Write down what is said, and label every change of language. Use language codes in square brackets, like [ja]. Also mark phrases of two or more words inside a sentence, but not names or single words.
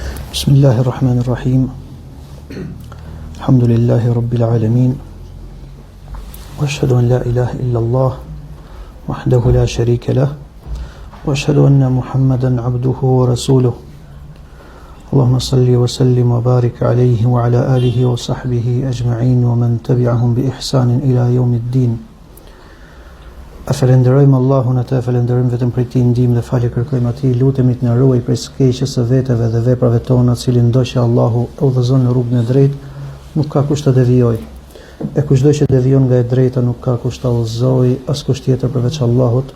[ar] بسم الله الرحمن الرحيم الحمد لله رب العالمين وأشهد أن لا إله إلا الله وحده لا شريك له وأشهد أن محمدا عبده ورسوله اللهم صل وسلم وبارك عليه وعلى آله وصحبه أجمعين ومن تبعهم بإحسان إلى يوم الدين. [sq] Falenderojmë Allahun, atë falenderojmë vetëm për ti ndihmë dhe falje kërkojmë atij, lutemi të na ruaj prej skeqjes së veteve dhe veprave tona, cili ndoshta Allahu e udhëzon në rrugën e drejtë, nuk ka kush të devijojë. E kushdo që devijon nga e drejta nuk ka kush ta udhëzojë, askush tjetër përveç Allahut.